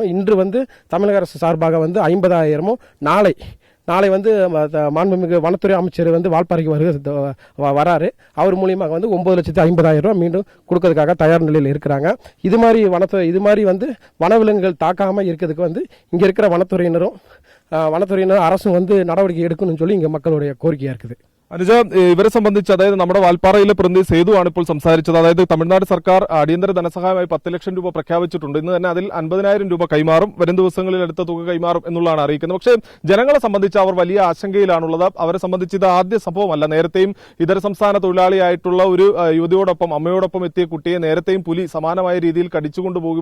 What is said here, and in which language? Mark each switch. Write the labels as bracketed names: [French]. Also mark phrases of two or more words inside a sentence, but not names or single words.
[Tamil] இன்று வந்து தமிழக அரசு சார்பாக வந்து 50,000 நாளை வந்து மாண்புமிகு வனத்துறை அமைச்சர் வந்து வால்பாறைக்கு வராரு. அவர் மூலியமாக வந்து 9,50,000 ரூபா மீண்டும் கொடுக்கறதுக்காக தயார் நிலையில் இருக்கிறாங்க. இது மாதிரி வந்து வனவிலங்குகள் தாக்காம இருக்கிறதுக்கு வந்து இங்க இருக்கிற வனத்துறையினர் அரசும் வந்து நடவடிக்கை எடுக்கணும்னு சொல்லி இங்க மக்களுடைய கோரிக்கையா இருக்குது. [Malayalam] അനുജ, ഇവരെ സംബന്ധിച്ച് അതായത് നമ്മുടെ വാൽപ്പാറയിലെ പ്രതിനിധി സേതു ആണ് ഇപ്പോൾ സംസാരിച്ചത്. അതായത് തമിഴ്നാട് സർക്കാർ അടിയന്തര ധനസഹായമായി 10 ലക്ഷം രൂപ പ്രഖ്യാപിച്ചിട്ടുണ്ട്. ഇന്ന് തന്നെ അതിൽ 50,000 രൂപ കൈമാറും. വരും ദിവസങ്ങളിൽ അടുത്ത തുക കൈമാറും എന്നുള്ളതാണ് അറിയിക്കുന്നത്. പക്ഷേ ജനങ്ങളെ സംബന്ധിച്ച് അവർ വലിയ ആശങ്കയിലാണുള്ളത്. അവരെ സംബന്ധിച്ച് ഇത് ആദ്യ സംഭവമല്ല. നേരത്തെയും ഇതര സംസ്ഥാന തൊഴിലാളിയായിട്ടുള്ള ഒരു യുവതിയോടൊപ്പം അമ്മയോടൊപ്പം എത്തിയ കുട്ടിയെ നേരത്തെയും പുലി സമാനമായ രീതിയിൽ കടിച്ചുകൊണ്ടുപോകും.